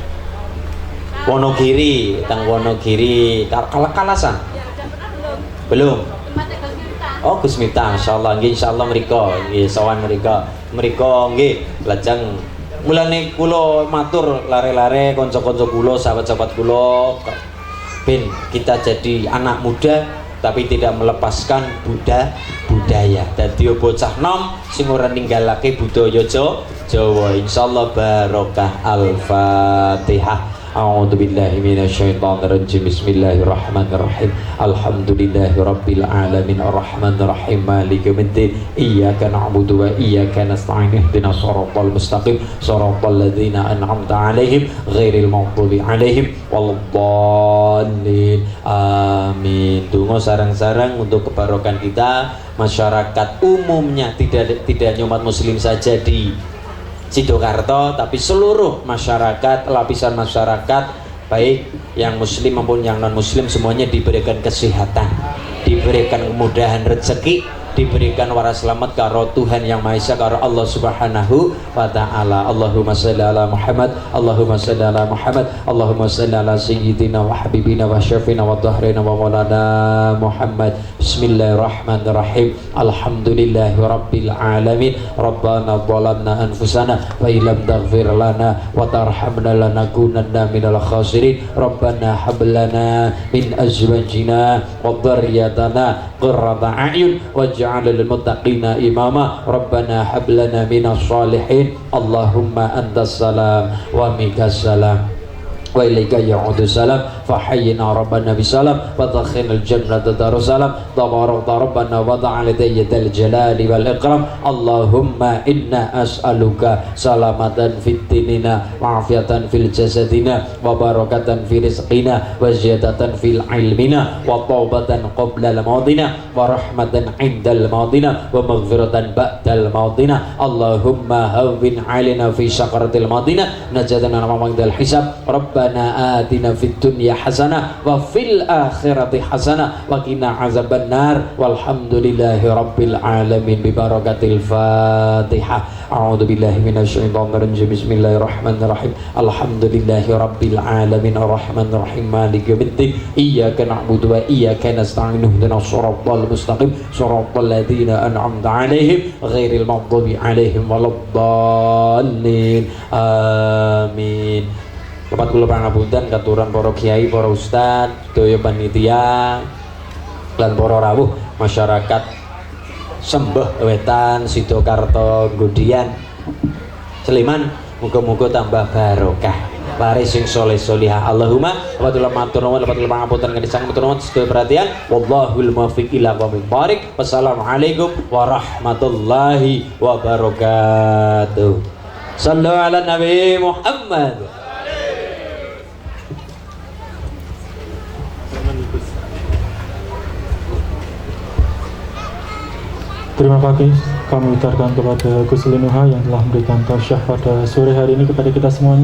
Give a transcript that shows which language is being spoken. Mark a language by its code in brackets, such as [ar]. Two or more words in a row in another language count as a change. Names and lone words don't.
[jv] Wonogiri, teng Wonogiri, Kalasan. Belum. Oh Gus Miftah, insyaallah nggih, insyaallah mriko, nggih sowan mriko nggih lajeng. Mulane kula matur lare-lare kanca-kanca kula, sahabat-sahabat kula, ben [id] kita jadi anak muda tapi tidak melepaskan budaya. [jv] Dadi bocah nom sing ora ninggalake budaya Jawa. Insyaallah barokah. Al-Fatihah. [ar] أعوذ بالله من الشيطان الرجيم. بسم الله الرحمن الرحيم. الحمد لله رب العالمين الرحمن الرحيم مالك يوم الدين. إياك نعبد وإياك نستعين. اهدنا الصراط المستقيم. صراط الذين أنعمت عليهم غير المغضوب عليهم ولا الضالين. Amin. [jv] Donga sareng-sareng [id] untuk kebarokan kita, masyarakat umumnya, tidak hanya umat muslim saja di Sidokarto, tapi seluruh masyarakat, lapisan masyarakat, baik yang muslim maupun yang non muslim, semuanya diberikan kesehatan, diberikan kemudahan rezeki, diberikan [jv] waras selamat karo [id] Tuhan yang Maha Esa, [ar] karo الله سبحانه وتعالى. اللهم صل على محمد، اللهم صل على محمد، اللهم صل على سيدنا وحبيبنا وشفيعنا وذخرنا ومولانا محمد. بسم الله الرحمن الرحيم. الحمد لله رب العالمين. ربنا ظلمنا أنفسنا وإن لم تغفر لنا وترحمنا لنكونن من الخاسرين. ربنا هب لنا من أزواجنا وذرياتنا قرة أعين واجعلنا للمتقين إماما. ربنا هب لنا من الصالحين. اللهم أنت السلام ومنك السلام. وإليك يعود السلام فحينا ربنا بالسلام وأدخلنا الجنة دار السلام تباركت ربنا وتعاليت يا ذا الجلال والإكرام اللهم إنا نسألك سلامة في الدين و عافية في الجسد وبركة في الرزق وزيادة في العلم وتوبة قبل الموت ورحمة عند الموت و مغفرة بعد الموت اللهم هون علينا في سكرات الموت نجاة من موقف الحساب ربنا آتنا في الدنيا حسنة وفي الآخرة حسنة وقنا عذاب النار والحمد لله رب العالمين ببركة الفاتحة أعوذ بالله من الشيطان الرجيم بسم الله الرحمن الرحيم الحمد لله رب العالمين الرحمن الرحيم مالك يوم الدين إياك نعبد وإياك نستعين اهدنا الصراط المستقيم صراط الذين أنعمت عليهم غير المغضوب عليهم ولا الضالين آمين. [jv] Lepat kula pangapunten katuran para kiai, para ustad, sedaya panitia lan para rawuh masyarakat Sembeh Wetan, Sidokarto, Gudian, Sleman, muga-muga tambah barokah. Laris sing soleh solihah. Allahumma wa matur nuwun lepat kula pangapunten kanthi sanget matur nuwun sedaya perhatian. [ar] والله الموفق إلى أقوم الطريق. والسلام عليكم ورحمة الله وبركاته. صلوا على النبي محمد. [id] Terima kasih kami ucapkan kepada Gus Linuha yang telah memberikan tausiah pada sore hari ini kepada kita semuanya.